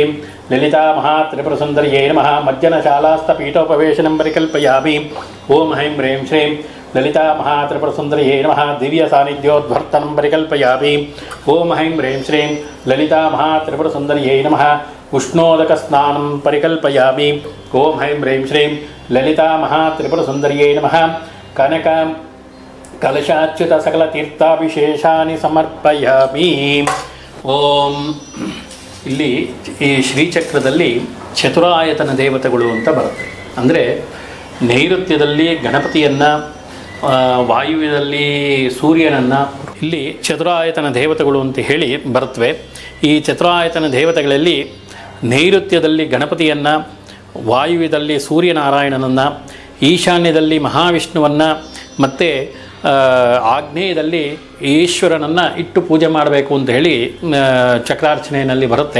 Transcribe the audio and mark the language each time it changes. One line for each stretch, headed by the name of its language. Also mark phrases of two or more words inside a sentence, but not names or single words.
Sanskrit: ललिता महात्रिपुरसुन्दर्यै नमः मज्जनशालास्थपीठोपवेशनं परिकल्पयामि ॐ ऐं ह्रीं श्रीं ललिता महात्रिपुरसुन्दर्यै नमः दिव्यसान्निध्योद्वर्तनं परिकल्पयामि ॐ ऐं ह्रीं श्रीं ललिता महात्रिपुरसुन्दर्यै नमः उष्णोदकस्नानं परिकल्पयामि ॐ ऐं ह्रीं श्रीं ललिता महात्रिपुरसुन्दर्यै नमः कनक कलशाच्युत सकलतीर्थाभिशेषानि समर्पयामि
Kannada: ಓಂ ಇಲ್ಲಿ ಈ ಶ್ರೀಚಕ್ರದಲ್ಲಿ ಚತುರಾಯತನ ದೇವತೆಗಳು ಅಂತ ಬರುತ್ತೆ. ಅಂದರೆ ನೈಋತ್ಯದಲ್ಲಿ ಗಣಪತಿಯನ್ನು, ವಾಯುವ್ಯದಲ್ಲಿ ಸೂರ್ಯನನ್ನು, ಇಲ್ಲಿ ಚತುರಾಯತನ ದೇವತೆಗಳು ಅಂತ ಹೇಳಿ ಬರುತ್ತವೆ. ಈ ಚತುರಾಯತನ ದೇವತೆಗಳಲ್ಲಿ ನೈಋತ್ಯದಲ್ಲಿ ಗಣಪತಿಯನ್ನು, ವಾಯುವ್ಯದಲ್ಲಿ ಸೂರ್ಯನಾರಾಯಣನನ್ನು, ಈಶಾನ್ಯದಲ್ಲಿ ಮಹಾವಿಷ್ಣುವನ್ನು ಮತ್ತು ಆಗ್ನೇಯದಲ್ಲಿ ಈಶ್ವರನನ್ನು ಇಟ್ಟು ಪೂಜೆ ಮಾಡಬೇಕು ಅಂತ ಹೇಳಿ ಚಕ್ರಾರ್ಚನೆಯಲ್ಲಿ ಬರುತ್ತೆ.